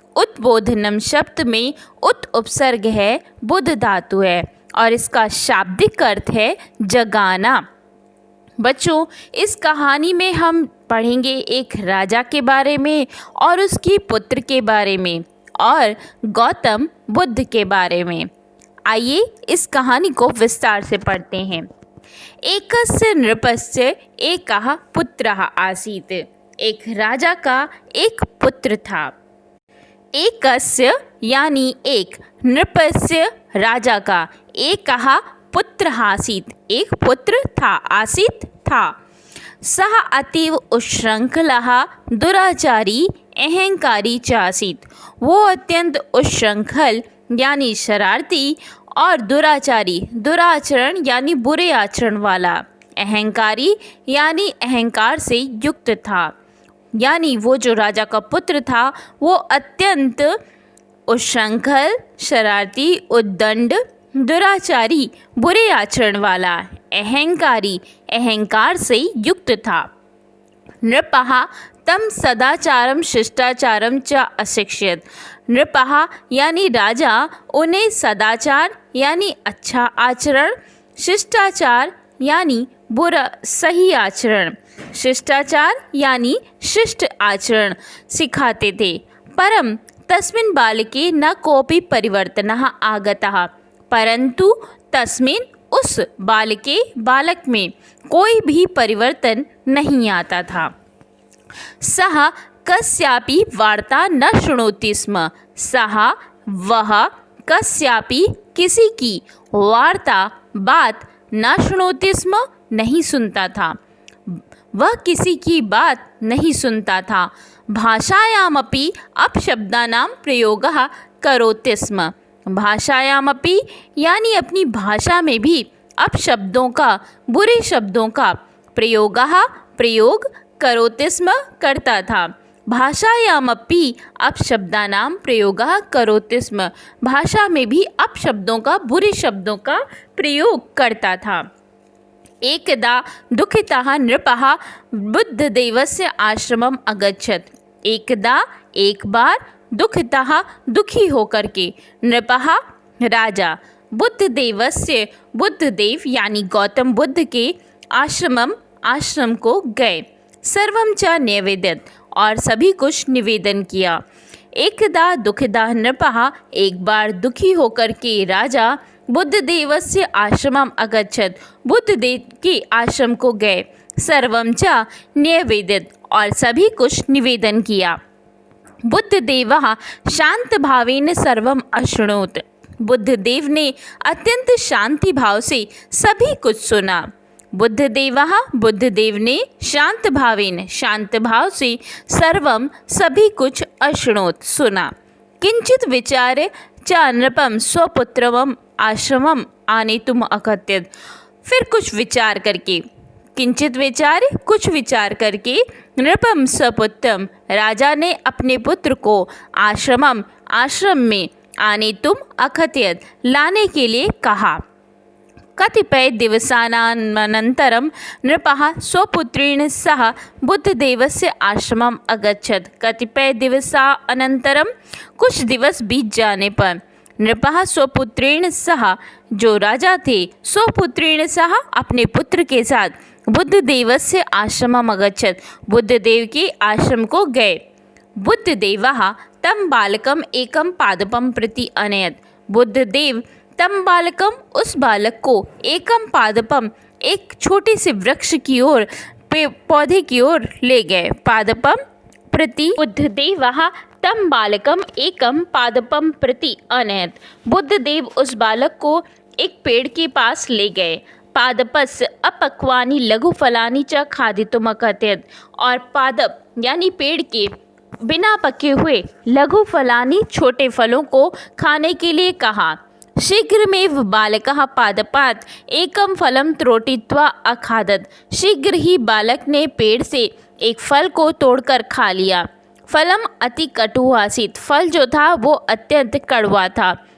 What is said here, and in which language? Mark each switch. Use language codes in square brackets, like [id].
[hi] उद्बोधनम शब्द में उत उपसर्ग है, बुध धातु है और इसका शाब्दिक अर्थ है जगाना। बच्चों, इस कहानी में हम पढ़ेंगे एक राजा के बारे में और उसकी पुत्र के बारे में और गौतम बुद्ध के बारे में। आइए इस कहानी को विस्तार से पढ़ते हैं। [sa] एकस्य नृपस्य एकः पुत्रः आसीत्। [hi] एक राजा का एक पुत्र था। एकस्य यानी एक, नृपस्य राजा का, [sa] एकः पुत्रः आसीत् [hi] एक पुत्र था, आसीत् था। [sa] सः अतीव उच्छृंखलः दुराचारी अहंकारी च आसीत्। [hi] वो अत्यंत उच्छृंखल यानी शरारती और दुराचारी, दुराचरण यानी बुरे आचरण वाला, अहंकारी यानी अहंकार से युक्त था। यानी वो जो राजा का पुत्र था वो अत्यंत उच्छृंखल, शरारती, उद्दंड, दुराचारी, बुरे आचरण वाला, अहंकारी, अहंकार से युक्त था। [sa] नृपः तम सदाचारम शिष्टाचारम च अशिक्षयत्। [hi] नृपः यानी राजा उन्हें सदाचार यानी अच्छा आचरण, शिष्टाचार यानी बुरा सही आचरण, शिष्टाचार यानी शिष्ट आचरण सिखाते थे। [sa] परम तस्मिन् बालके न कोऽपि परिवर्तनः आगतः। [hi] परंतु तस्मिन् उस बालके, बालक में कोई भी परिवर्तन नहीं आता था। [sa] सः कस्यापि वार्ता न शृणोति स्म। [hi] सः वह कस्यापि किसी की वार्ता बात [sa] न शृणोति स्म [hi] नहीं सुनता था। वह किसी की बात नहीं सुनता था। [sa] भाषायामपि अपशब्दानां प्रयोगः करोति स्म। [hi] भाषायामपि यानी अपनी भाषा में भी अपशब्दों का, बुरे शब्दों का प्रयोग [sa] करोति स्म [hi] करता था। [sa] भाषायामपि अपशब्दानां प्रयोगः करोति स्म। [hi] भाषा में भी अपशब्दों का, बुरे शब्दों का प्रयोग करता था। [sa] एकदा दुःखितः नृपः बुद्धदेवस्य आश्रमम् अगच्छत्। [hi] एकदा एक बार, दुःखितः दुखी होकर के, नृपः राजा, बुद्धदेवस्य बुद्धदेव यानी गौतम बुद्ध के आश्रम को गए। [sa] सर्वं च निवेदयत् [hi] और सभी कुछ निवेदन किया। [sa] एकदा दुःखितः नृपः [hi] एक बार दुखी होकर के राजा [sa] बुद्धदेवस्य आश्रमम् अगच्छत् [hi] बुद्धदेव के आश्रम को गए। [sa] सर्वं च निवेदयत् [hi] और सभी कुछ निवेदन किया। [sa] बुद्धदेवः शांतभावेन सर्वम् अशृणोत्। [hi] बुद्धदेव ने अत्यंत शांति भाव से सभी कुछ सुना। बुद्धदेव ने शांत भाव से सर्वम सभी कुछ अशृणोत् सुना। [sa] किंचित विचार्य च नृपं स्वपुत्रम आश्रमम आनेतुम अकथयत्। [hi] फिर कुछ विचार करके, [sa] किंचित विचार्य [hi] कुछ विचार करके, [sa] नृपम स्वपुत्रम [hi] राजा ने अपने पुत्र को आश्रम में [sa] आनेतुम अकथयत् [hi] लाने के लिए कहा। [sa] कतिपय दिवसानन्तरं नृपः स्वपुत्रेण सह बुद्धदेवस्य आश्रमम् अगच्छत्। कतिपय दिवसानन्तरं [hi] कुछ दिवस बीत जाने पर [sa] नृपः स्वपुत्रेण सह, [hi] जो राजा थे, [sa] स्वपुत्रेण सह [hi] अपने पुत्र के साथ [sa] बुद्धदेवस्य आश्रमम् अगच्छत् [hi] बुद्धदेव के आश्रम को गए। [sa] बुद्धदेवः तं बालकम् एकं पादपं प्रति अनयत्। [hi] बुद्धदेव [sa] तम बालकम [hi] उस बालक को, [sa] एकम पादपम [hi] एक छोटे से वृक्ष की ओर, पौधे की ओर ले गए। [sa] पादपम प्रति बुद्धदेवः तम बालकम एकम पादपम प्रति अनयत्। [hi] बुद्धदेव उस बालक को एक पेड़ के पास ले गए। [sa] पादपस्य अपक्वानि लघु फलानि च खादितुम् अकथयत्। [hi] और पादप यानी पेड़ के बिना पके हुए [sa] लघु फलानि [hi] छोटे फलों को खाने के लिए कहा। [sa] शीघ्रमेव बालकः पादपात् एकं फलं त्रोटित्वा अखादत्। [hi] शीघ्र ही बालक ने पेड़ से एक फल को तोड़कर खा लिया। [sa] फलम अति कटु आसीत्। [hi] फल जो था वो अत्यंत कड़वा था।